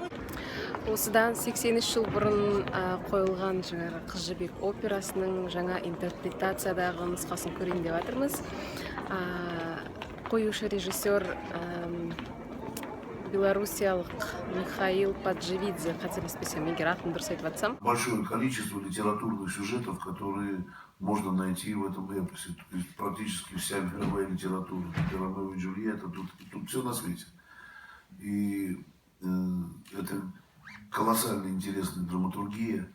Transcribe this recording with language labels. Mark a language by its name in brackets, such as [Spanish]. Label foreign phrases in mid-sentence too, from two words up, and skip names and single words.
[Kazakh] Осыдан 83 жыл бұрын қойылған Қыз жібек операсының жаңа интерпретациядағы нұсқасын көрейін деп жатырмыз. Қоюшы режиссер белорусиялық Михаил Паджевидзе, қателеспесем, егер атын дұрыс айтып жатсам. [Russian] Большое количество литературных сюжетов, которые можно найти в этом эпосе. То есть практически вся мировая литература, Ромео и Джульетта, тут все на свете. И это колоссально интересная драматургия.